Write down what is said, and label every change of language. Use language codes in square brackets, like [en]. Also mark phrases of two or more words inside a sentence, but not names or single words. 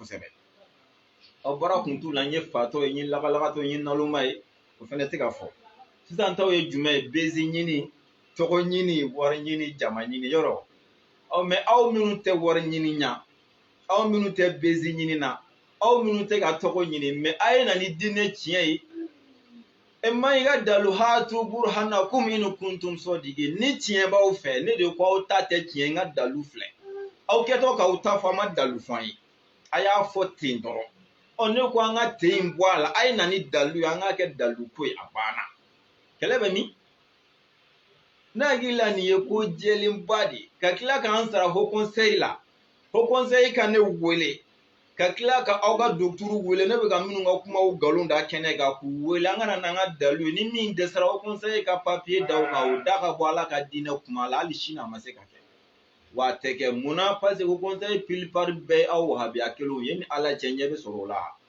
[bm] kosɛbɛ baara kun t'u la n ye fatɔ ye n ye lagalagatɔ n ye naloma ye o fana tɛ ka fɔ sisan taw ye jumɛn ye bezi ɲini tɔgɔ ɲini wari ɲini jama ɲini yɔrɔ mɛ aw minnu tɛ wari ɲini ɲa aw minnu tɛ bezi ɲini na aw minnu tɛ ka tɔgɔ ɲini mɛ a ye na ni diinɛ tiɲɛ ye e ma i ka dalu [ar] هاتوا برهانكم إن كنتم صادقين [bm] ni tiɲɛ b'aw fɛ ne de ko aw ta tɛ tiɲɛ n ka dalu filɛ aw kɛtɔ k'aw ta fɔ a ma dalu fɔ an ye a y'a fɔ ten dɔrɔn ne ko an ka ten bɔ a la a ye na ni dalu ye an k'a kɛ dalu ko ye a banna kɛlɛ bɛ min n'a hakili la nin ye ko jɛlenba de ka tila k'an sara [fr] haut conseil [bm] la [fr] haut conseil [bm] ka ne wele ka tila ka aw ka docteur wele ne bɛ ka minnu ka kumaw nkalon da kɛnɛ kan k'u wele an kana n'an ka dalu ye ni min dɛsɛra [fr] haut conseil [bm] ka papier da o kan o da ka bɔ ala ka diinɛ kuma la hali sini a ma se ka kɛ wa a tɛ kɛ munna [fr] parce que haut conseil plupart [bm] bɛɛ aw wahabiya kelenw ye ni ala cɛ ɲɛ bɛ sɔrɔ o la